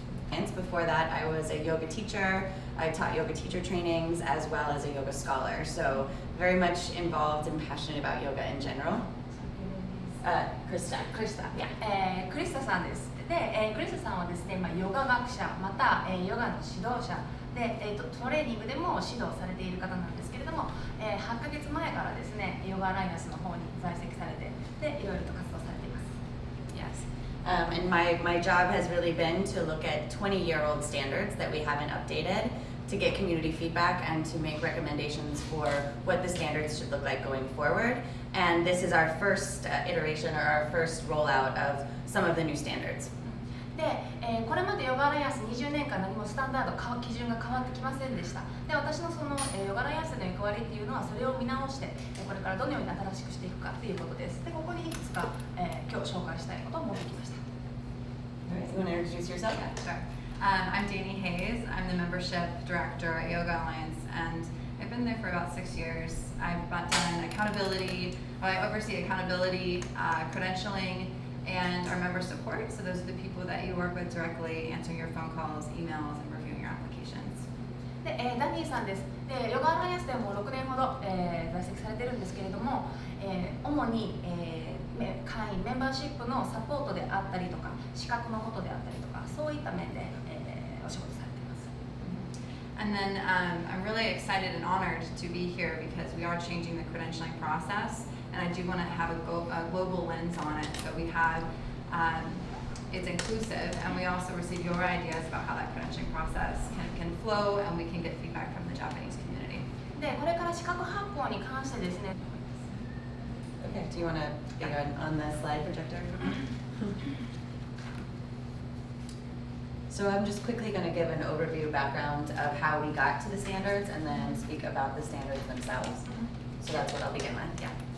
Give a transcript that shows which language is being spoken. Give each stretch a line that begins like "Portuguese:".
English: And before that, I was a yoga teacher. I taught yoga teacher trainings as well as a yoga scholar. So very much involved and passionate about yoga in general. Krista.
Japanese: Yeah. クリスタさんです。で、クリスタさんはですね、ヨガ学者また、ヨガの指導者で、トレーニングでも指導されている方なんですけれども、8ヶ月前からですね、ヨガアライアンスの方に在籍されて、で、いろいろと活動されています。
English: Yes. And my job has really been to look at 20-year-old standards that we haven't updated to get community feedback and to make recommendations for what the standards should look like going forward. And this is our first iteration or our first rollout of some of the new standards.
Japanese: で、これまでヨガアライアンス20年間何もスタンダード基準が変わってきませんでした。で、私のその、ヨガアライアンスの役割っていうのはそれを見直して、これからどのように新しくしていくかっていうことです。で、ここにいくつか、今日紹介したいことを持ってきました。
English: All right, you want to introduce yourself? Sure. I'm Dani Hayes. I'm the membership director at Yoga Alliance, and I've been there for about 6 years. I've done accountability. I oversee accountability, credentialing, and our member support. So those are the people that you work with directly, answering your phone calls, emails, and reviewing your applications.
Japanese: で、ダニーさんです。で、ヨガアライアンスでも6年ほど、在籍されてるんですけれども、主に、会員メンバーシップのサポートであったりとか、資格のことであったりとか、そういった面で、お仕事されています。
English: And then I'm really excited and honored to be here because we are changing the credentialing process, and I do want to have a global lens on it. So we have, it's inclusive, and we also receive your ideas about how that credentialing process can flow, and we can get feedback from the Japanese community.
Japanese: で、これから資格発行に関してですね。
English: Okay, do you want to be on the slide projector? So I'm just quickly going to give an overview background of how we got to the standards and then speak about the standards themselves. So that's what I'll begin with, yeah.